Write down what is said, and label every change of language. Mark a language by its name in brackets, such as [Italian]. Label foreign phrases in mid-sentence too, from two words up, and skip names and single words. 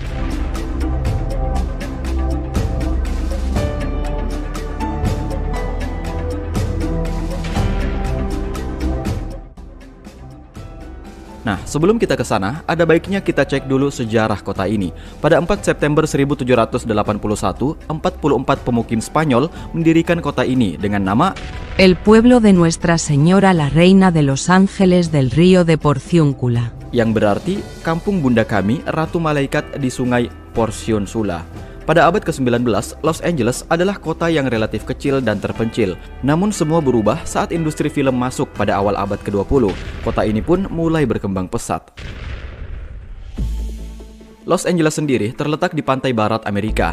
[Indonesian] Nah, sebelum kita ke sana, ada baiknya kita cek dulu sejarah kota ini. Pada 4 September 1781, 44 pemukim Spanyol mendirikan kota ini dengan nama El pueblo de Nuestra Señora la Reina de los Ángeles del Río de Porciúncula, yang berarti Kampung Bunda Kami, Ratu Malaikat di Sungai Porciúncula. Pada abad ke-19, Los Angeles adalah kota yang relatif kecil dan terpencil. Namun semua berubah saat industri film masuk pada awal abad ke-20. Kota ini pun mulai berkembang pesat. Los Angeles sendiri terletak di pantai barat Amerika.